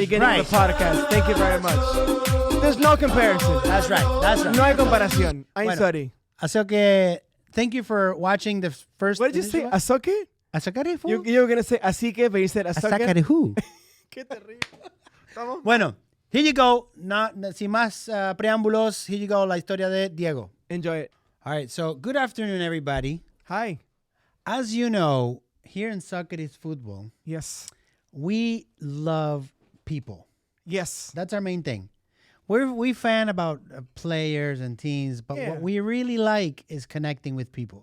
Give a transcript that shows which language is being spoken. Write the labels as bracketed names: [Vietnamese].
[English] beginning right. of the podcast. Thank you very much. There's no comparison. That's right. That's right. [Spanish] No hay comparación. [English] I'm [Spanish] Bueno. [English] sorry. [Spanish] Así que [English] thank you for watching the first. What did you say? ¿Azoque? Azoque. You were going to say así que, but you said azoque. Azoque who? [Spanish] Qué terrible. ¿Estamos? [English] Bueno, here you go. [Spanish] Sin más preámbulos, [English] here you go. [Spanish] La historia de Diego. [English] Enjoy it. All right. So good afternoon, everybody. Hi. As you know, here in Socrates Football, Yes. we love people. Yes. That's our main thing. We fan about players and teams, but Yeah. what we really like is connecting with people.